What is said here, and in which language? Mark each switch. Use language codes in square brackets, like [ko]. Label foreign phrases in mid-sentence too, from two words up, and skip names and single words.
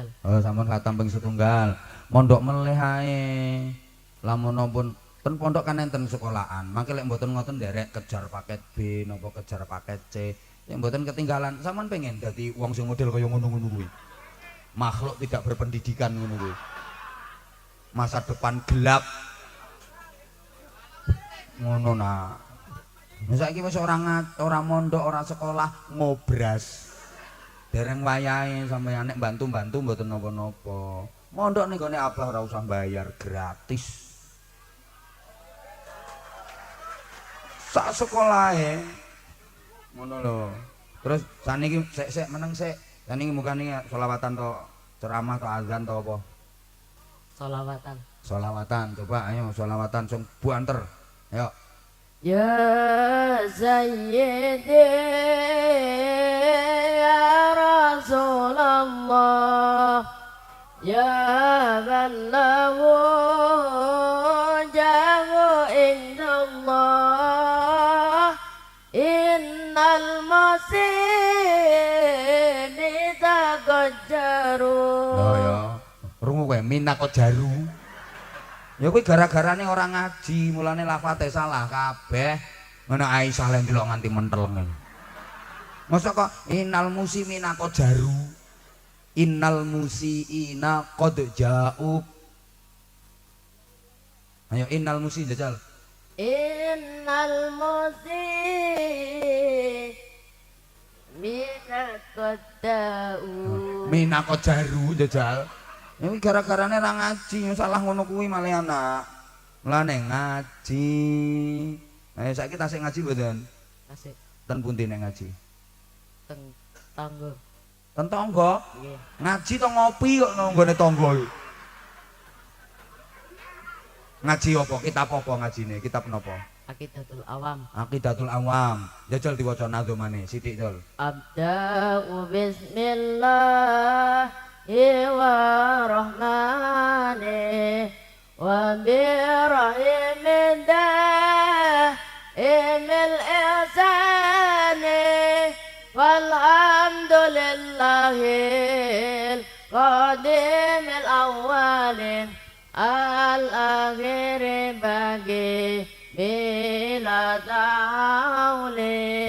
[jv] Oh, sampun khatam ping setunggal. Mondok meleh ae. Lamun pun ten pondok kan enten sekolahan. Mangke lek mboten ngoten nderek kejar paket B napa kejar paket C. Lek mboten ketinggalan, sampean pengen dadi wong sing model kaya ngono-ngono kuwi. [id] Makhluk tidak berpendidikan ngono kuwi. Masa depan gelap. [jv] Ngono nak. Saiki wis ora mondok, ora sekolah, ngobras. Dereng wayahe sampeyan nek bantu-bantu mboten napa-napa. Mondok ning gone abah ora usah bayar, gratis. Sak sekolahe. Ngono lho. Terus saniki sik meneng sik. Saniki mukane selawatan to ceramah to azan to apa? Solawatan. Selawatan. Coba ayo selawatan sing buanter. Ayo. [ar] يا سيدي يا رسول الله يا بالله جاهه عند الله إن المسيبة قجرو. [jv] Oh ya, rungu kowe minako jaru. Ya kuwi gara-garane ora ngaji, mulane lafate salah kabeh. Ngono Aisyah lek ndelok nganti mentel ngene. Masa kok [ar] إن المسلمين قد جارو. إن المسيئين قد جاءوا. [jv] Ayo [ar] إن المسي [jv] jajal. [ar] إن المسلمين قد جاءوا. [jv] Minako jaru jajal. Ini gara-garane ra ngaji, salah ngono kuwi malah anak. Mulane ngaji. Ayo saiki tasik ngaji mboten? Asik. Ten pundi nek ngaji? Teng tangga. Ten tangga. Nggih. Ngaji to ngopi kok nang nggone tangga iki. Ngaji apa? Kitab apa ngajine? Kitab napa? Aqidatul Awam. Aqidatul Awam. Jajal diwaca nadhomane sithik tol. [ar] أبدأ باسم الله والرحمن وبالرحيم دائم الإحسان والحمد لله القديم الأول الآخر الباقي بلا تحول.